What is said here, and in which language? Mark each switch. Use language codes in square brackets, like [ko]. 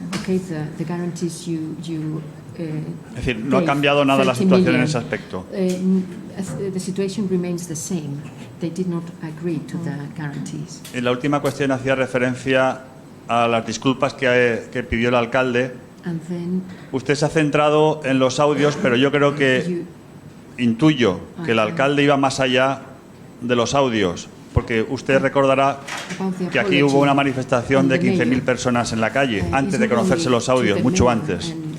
[en] Okay, the guarantees you [es] es decir, no ha cambiado nada la situación en ese aspecto. [en] The situation remains the same. They did not agree to the guarantees. [es] Y la última cuestión hacía referencia a las disculpas que pidió el alcalde. Usted se ha centrado en los audios, pero yo creo que intuyo que el alcalde iba más allá de los audios, porque usted recordará que aquí hubo una manifestación de 15.000 personas en la calle, antes de conocerse los audios, mucho antes.